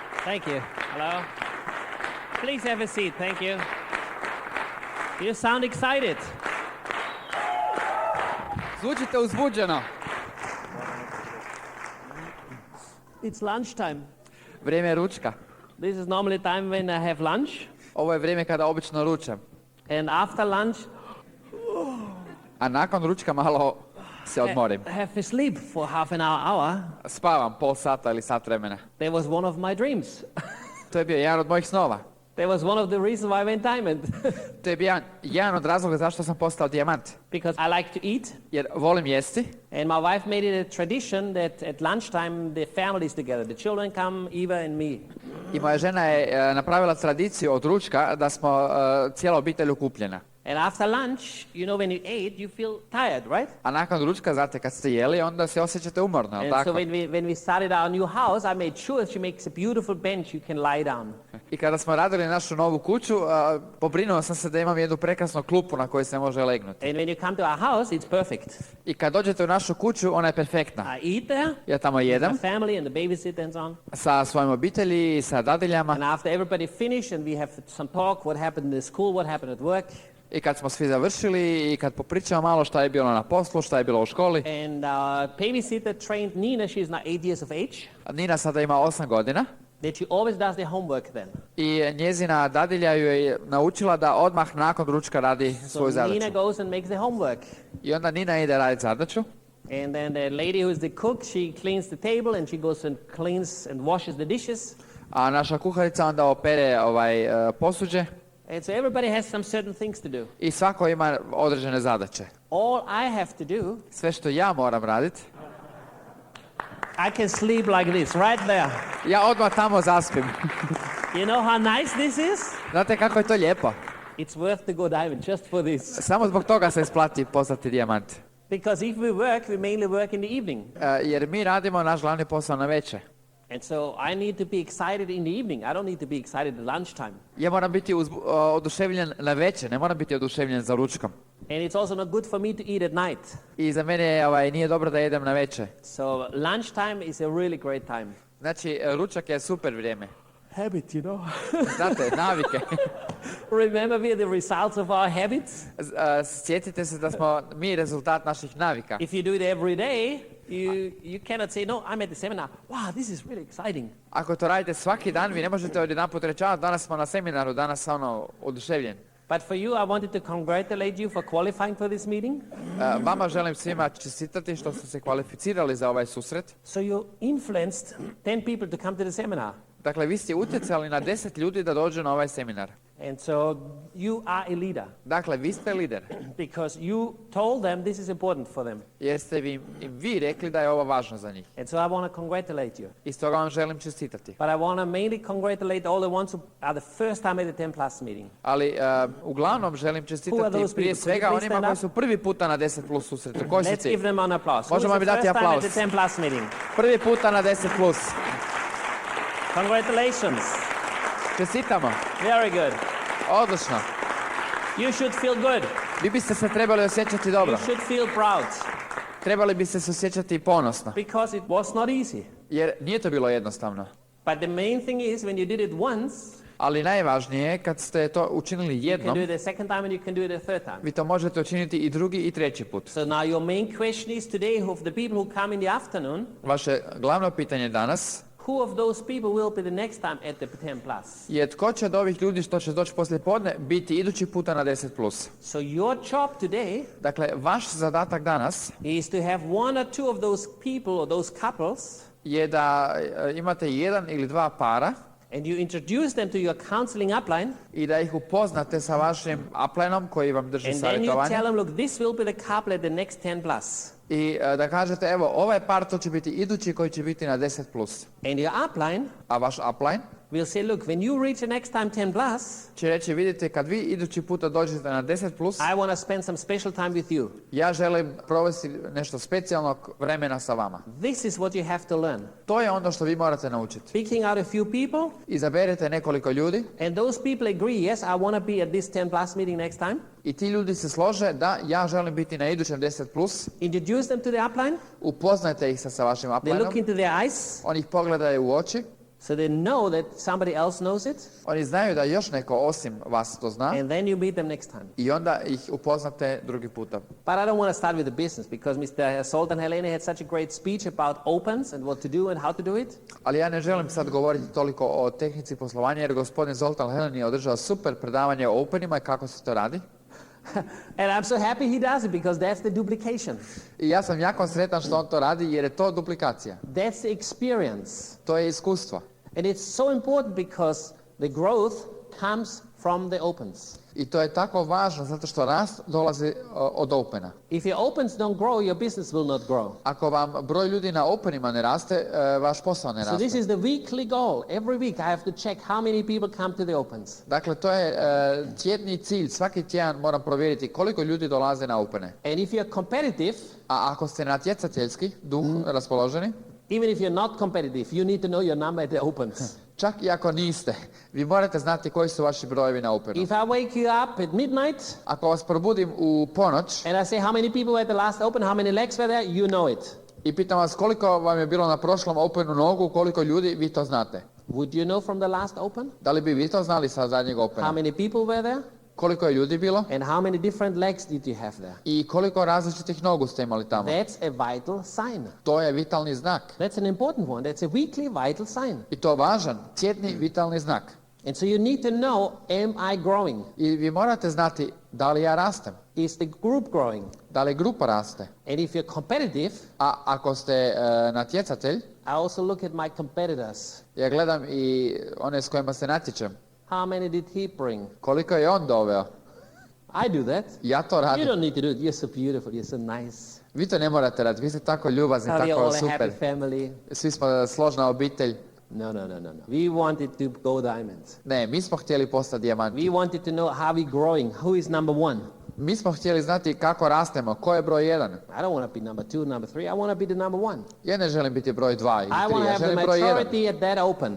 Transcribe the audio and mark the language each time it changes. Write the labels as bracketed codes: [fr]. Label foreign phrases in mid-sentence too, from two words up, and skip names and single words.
[en] Thank you. Hello. Please have a seat. Thank you. You sound excited. [hr] Zvučite uzbuđeno. [en] It's lunchtime. [hr] Vrijeme je ručka. [en] This is normally time when I have lunch. [hr] Ovo je vrijeme kada obično ručam. [en] And after lunch, [hr] A nakon ručka malo se odmorim. [en] I have to sleep for half an hour. [hr] Spavam pol sata ili sat vremena. [en] That was one of my dreams. [hr] To je bio jedan od mojih snova. [en] That was one of the reasons why I went diamond. [hr] To je bio jedan od razloga zašto sam postao dijamant. [en] Because I like to eat. [hr] Jer volim jesti. [en] And my wife made it a tradition that at lunchtime the family is together. The children come, Eva and me. [hr] I moja žena je napravila tradiciju od ručka da smo cijela obitelj okupljena. [en] And after lunch, you know, when you ate, you feel tired, right? [hr] A nakon ručka, znate, kad ste jeli, onda se osjećate umorno, [en] And [hr] tako? [en] so when we started our new house, I made sure she makes a beautiful bench you can lie down. [hr] I kada smo radili našu novu kuću, pobrinuo sam se da imam jednu prekrasnu klupu na kojoj se može legnuti. [en] And when you come to our house, it's perfect. [hr] I kad dođete u našu kuću, ona je perfektna. [en] I eat there. [hr] Ja tamo jedem [en] My family and the babysitter and so on. [hr] sa svojim obitelji i sa dadiljama. [en] And after everybody finished and we have some talk, what happened in the school, what happened at work. [hr] I kad smo svi završili i kad popričamo malo šta je bilo na poslu, šta je bilo u školi. [en] And babysitter trained Nina, she's now 8 years of age. [hr] Nina sada ima 8 godina. [en] That she always does the homework then. [hr] I njezina dadilja ju je naučila da odmah nakon ručka radi svoju [en] So [hr] zadaću. [en] Nina goes and makes the homework. [hr] I onda Nina ide raditi zadaću. [en] And then the lady who's the cook, she cleans the table and she goes and cleans and washes the dishes. [hr] A naša kuharica onda opere posuđe. [en] And so everybody has some certain things to do. [hr] I svako ima određene zadaće. [en] All I have to do, [hr] Sve što ja moram raditi, [en] I can sleep like this, right there. [hr] ja odmah tamo zaspim. [en] You know how nice this is? [hr] Znate kako je to lijepo? [en] It's worth to go diamond just for this. [hr] Samo zbog toga se isplati postati dijamant. [en] Because if we work, we mainly work in the evening. [hr] Jer mi radimo naš glavni posao na večer. [en] And so I need to be excited in the evening. I don't need to be excited at lunchtime. [hr] Ja moram biti oduševljen na večer, ne moram biti oduševljen za ručkom. [en] And it's also not good for me to eat at night. [hr] I za mene nije dobro da jedem na večer. [en] So lunchtime is a really great time. [hr] Znači, ručak je super vrijeme. [en] Habit, you know. [hr] Znate, navike. [en] Remember we are the results of our habits? [hr] Sjetite se da smo mi rezultat naših navika. [en] If you do it every day, you cannot say, no, I'm at the seminar. Wow, this is really exciting. [hr] Ako to radite svaki dan, vi ne možete odjedanput reći, danas smo na seminaru, danas oduševljen. [en] But for you, I wanted to congratulate you for qualifying for this meeting. [hr] Vama želim svima čestitati što ste se kvalificirali za ovaj susret. [en] So you influenced 10 people to come to the seminar. [hr] Dakle, vi ste utjecali na 10 ljudi da dođu na ovaj seminar. [en] And so you are a leader. [hr] Dakle, vi ste lider. [en] Because you told them this is important for them. [hr] Jer ste im vi rekli da je ovo važno za njih. [en] And so I want to congratulate you. [hr] I stoga vam želim čestitati. [en] But I want to mainly congratulate all the ones who are the first time at the 10 plus meeting. [hr] Ali uglavnom želim čestitati prije svega onima koji su prvi puta na 10 plus susretu. Koji su [en] Let's [hr] ti? [en] give them an applause. [hr] Možemo mi dati aplauz. [en] At the 10 plus meeting? [hr] Prvi puta na 10 plus. [en] Congratulations. [hr] Čestitamo. [en] Very good. [hr] Odlično. [en] You should feel good. [hr] Vi biste se trebali osjećati dobro. [en] You should feel proud. [hr] Trebali biste se osjećati ponosno. [en] Because it was not easy. [hr] Jer nije to bilo jednostavno. [en] But the main thing is when you did it once, [hr] ali najvažnije je kad ste to učinili [en] you can [hr] jednom, [en] do it the second time and you can do it the third time. [hr] vi to možete učiniti i drugi i treći put. [en] So now your main question is today, of the people who come in the afternoon, [hr] Vaše glavno pitanje danas [en] who of those people will be the next time at the 10 plus? [hr] je tko će od ovih ljudi što će doći poslije podne biti idući puta na 10 plus. [en] So your job today [hr] Dakle, vaš zadatak danas [en] is to have one or two of those people or those couples [hr] je da imate jedan ili dva para [en] and you introduce them to your counseling upline. [hr] i da ih upoznate sa vašim uplineom koji vam drži [en] And then you [hr] savjetovanje. [en] tell them, look, this will be the couple at the next 10 plus. [hr] I da kažete, evo, ovaj par to će biti idući koji će biti na 10 plus. [en] And your upline [hr] A vaš upline [en] will say, look, when you reach the next time 10 plus, [hr] će reći, vidite, kad vi idući puta dođete na 10 plus, [en] I want to spend some special time with you. [hr] ja želim provesti nešto specijalnog vremena sa vama. [en] This is what you have to learn. [hr] To je ono što vi morate naučiti. [en] Picking out a few people, [hr] Izaberete nekoliko ljudi [en] and those people agree, yes, I want to be at this 10 plus meeting next time. [hr] i ti ljudi se slože da ja želim biti na idućem 10 plus. [en] Introduce them to the upline. [hr] Upoznajte ih sa vašim [en] They [hr] uplineom. [en] look into their eyes. [hr] Oni ih pogledaju u oči [en] So they know that somebody else knows it, [hr] Oni znaju da još neko osim vas to zna [en] and then you meet them next time. [hr] i onda ih upoznate drugi puta. [en] But I don't want to start with the business because Mr. Solt and Helene had such a great speech about opens and what to do and how to do it. [hr] Ali ja ne želim sad govoriti toliko o tehnici poslovanja jer gospodin Zoltan Helen je održao super predavanje o openima i kako se to radi. [en] And I'm so happy he does it because that's the duplication. [hr] I ja sam jako sretan što on to radi jer je to duplikacija. [en] That's the experience. [hr] To je iskustvo. [en] And it's so important because the growth comes from the opens. [hr] I to je tako važno zato što rast dolazi od opena. [en] If your opens don't grow, your business will not grow. [hr] Ako vam broj ljudi na openima ne raste, vaš posao ne [en] So this [hr] raste. [en] is the weekly goal. Every week I have to check how many people come to the opens. [hr] Dakle, to je tjedni cilj. Svaki tjedan moram provjeriti koliko ljudi dolaze na opene. [en] And if you're competitive, [hr] A ako ste natjecateljski, duh raspoloženi, [en] even if you're not competitive, you need to know your number at the opens. [hr] čak i ako niste, vi morate znati koji su vaši brojevi na openu. [en] If I wake you up at midnight [hr] Ako vas probudim u ponoć [en] and I say how many people were at the last open, how many legs were there, you know it. [hr] i pitam vas koliko vam je bilo na prošlom openu nogu, koliko ljudi, vi to znate. [en] Would you know from the last open? [hr] Da li bi vi to znali sa zadnjeg [en] How [hr] opena? [en] many people were there? [hr] Koliko je ljudi bilo [en] And how many different legs did you have there? [hr] i koliko različitih nogu ste imali tamo? [en] That's a vital sign. [hr] To je vitalni znak. [en] That's an important one. That's a weekly vital sign. [hr] I to važan, tjedni vitalni znak. [en] And so you need to know, am I growing? [hr] I vi morate znati da li ja rastem, [en] Is the group growing? [hr] da li grupa raste. [en] And if you're competitive, [hr] A ako ste natjecatelj, [en] I also look at my competitors. [hr] ja gledam i one s kojima se natječem. [en] How many did he bring? [hr] Koliko je on doveo? [en] I do that. [hr] Ja to [en] You [hr] radim. [en] don't need to do it. You're so beautiful. You're so nice. [hr] Vi to ne morate raditi, vi ste tako ljubazni, [en] How you're [hr] tako [en] all a happy [hr] super. [en] family. [hr] Svi smo složna obitelj. [en] No. We wanted to go diamond. [hr] Ne, mi smo htjeli postati dijamanti. [en] We wanted to know how we growing. Who is number one? [hr] Mi smo htjeli znati kako rastemo, ko je broj 1. [en] I don't want to be number 2, number 3. I want to be the number 1. [hr] Ja ne želim biti broj 2 ili [en] I want [hr] 3, [en] to [hr] ja [en] have the [hr] želim broj 1. [en] majority at that open.